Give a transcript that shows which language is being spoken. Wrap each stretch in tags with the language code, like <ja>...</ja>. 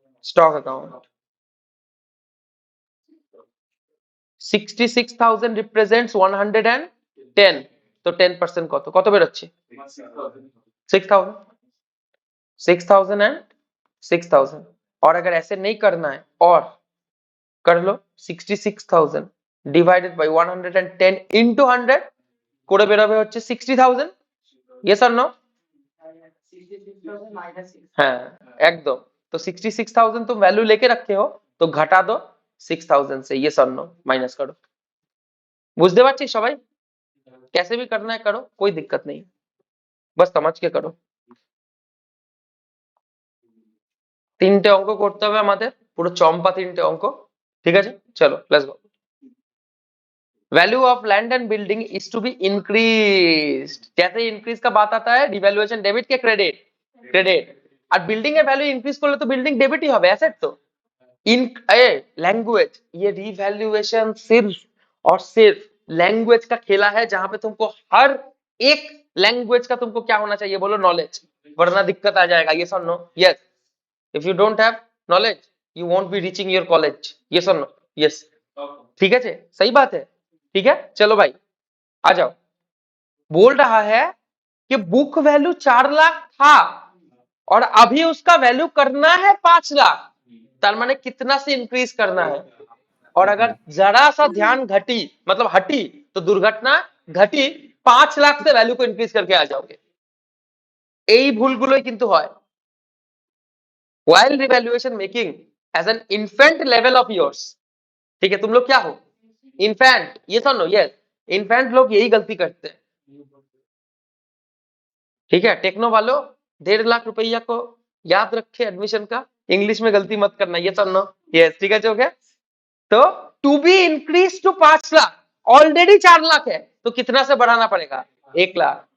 <bn>Stock account 66,000 represents 110,</bn> <hi>तो</hi> <bn>10% কত কত বেরোচ্ছে 6,000 6,000 एंड 6,000।</bn> <hi>और अगर ऐसे नहीं करना है और कर लो 66,000 डिवाइडेड बाय 110 into 100</hi> <bn>করে বেরোবে হচ্ছে</bn> <hi>60,000। यस और नो? हाँ एकदम। तो 66,000 तुम वैल्यू लेके रखे हो तो घटा दो 6,000 से। यस और नो माइनस करो।</hi> <bn>বুঝতে পারছিস সবাই?</bn> <hi>कैसे भी करना है करो, कोई दिक्कत नहीं, बस समझ के करो।</hi> <bn>তিনটে অঙ্ক করতে হবে আমাদের, পুরো চম্পা তিনটে অঙ্ক, ঠিক আছে? চলো let's go.</bn> <en>Value of land and building is to be increased.</en> <hi>जैसे इंक्रीज का बात आता है डिवैल्यूएशन डेबिट के क्रेडिट, क्रेडिट। और बिल्डिंग</hi> <bn>এর ভ্যালু ইনক্রিজ করলে তো বিল্ডিং ডেবিটই হবে, অ্যাসেট তো।</bn> <hi>इन लैंग्वेज, ये रिवैल्यूएशन सिर्फ और सिर्फ लैंग्वेज का खेला है, जहां पे तुमको हर एक लैंग्वेज का तुमको क्या होना चाहिए बोलो, नॉलेज, वरना दिक्कत आ जाएगा। यस और no? Yes.</hi> <en>If you don't have knowledge you won't be reaching your college.</en> <hi>Yes और नो? यस। ठीक है, सही बात है। ठीक है, चलो भाई आ जाओ। बोल रहा है कि बुक वैल्यू 4 लाख था और अभी उसका वैल्यू करना है 5 लाख, तार माने कितना से इंक्रीज करना है। और अगर जरा सा ध्यान घटी मतलब हटी तो दुर्घटना घटी, 5 लाख से वैल्यू को इंक्रीज करके आ जाओगे।</hi> <bn>এই ভুলগুলোই কিন্তু হয়।</bn> <en>while revaluation making as an infant level of yours,</en> <hi>ठीक है? तुम लोग क्या हो? इन्फेंट। ये सुनो, यस, इन्फेंट लोग यही गलती करते हैं। ठीक है, टेक्नो वालों 1.5 लाख रुपया को याद रखे एडमिशन का, इंग्लिश में गलती मत करना। ये सुनो, यस, ठीक है, हो गया। तो to be increase to 5 lakh, already 4 lakh है, तो कितना से बढ़ाना पड़ेगा? 1 लाख।</hi>